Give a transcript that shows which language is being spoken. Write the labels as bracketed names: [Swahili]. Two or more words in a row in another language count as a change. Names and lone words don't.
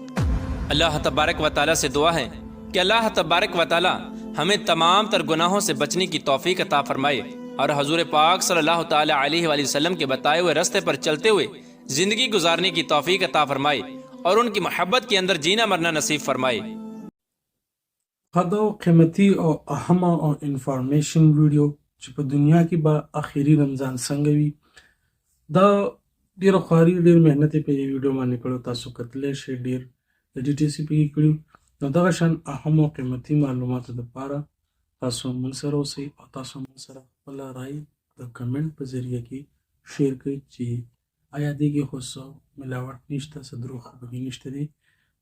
[Urdu] اللہ تبارک و تعالیٰ سے دعا ہے کہ اللہ تبارک و تعالیٰ ہمیں تمام تر گناہوں سے بچنے کی توفیق عطا فرمائے، اور حضور پاک صلی اللہ تعالی علیہ وآلہ وسلم کے بتائے ہوئے راستے پر چلتے ہوئے زندگی گزارنے کی توفیق عطا فرمائے، اور ان کی محبت کے اندر جینا مرنا نصیب فرمائے۔ [Pashto] دا قیمتي او اهمه او [English] information video [Pashto] چې په دنیا کې به اخیری رمضان څنګه وي دا ډیره خواري ډیر مهنت په دې ویډیو باندې کړو، تاسو کتلی شئ، ډیر د ډي ټي سي پکې کړي. نو دغه شان اهم او قیمتي معلوماتو دپاره تاسو موږ سره اوسئ او تاسو موږ سره خپله رایې د کمنټ په ذریعه کې شیر کړئ چې آیا دې کې خو څه ملاوټ نشته، څه دروغ خو پکې نشته دی.